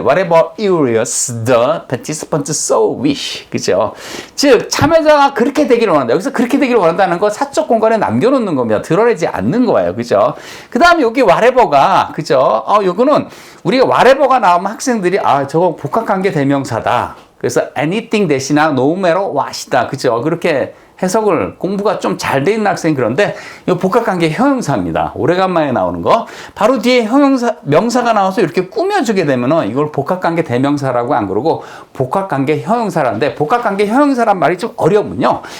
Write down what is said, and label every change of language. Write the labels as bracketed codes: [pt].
[en] Whatever areas the participants so wish. [ko] 그죠? 즉, 참여자가 그렇게 되기를 원한다. 여기서 그렇게 되기를 원한다는 거 사적 공간에 남겨놓는 겁니다. 드러내지 않는 거예요. 그죠? 그 다음에 여기 whatever가, 그죠? 요거는 우리가 whatever가 나오면 학생들이, 저거 복합관계 대명사다. 그래서 anything 대신에 no matter what이다. 그죠? 그렇게 해석을 공부가 좀 잘 돼 있는 학생이 그런데 이 복합관계 형용사입니다. 오래간만에 나오는 거. 바로 뒤에 명사가 나와서 이렇게 꾸며주게 되면은 이걸 복합관계 대명사라고 안 그러고 복합관계 형용사라는데 복합관계 형용사란 말이 좀 어려우면요.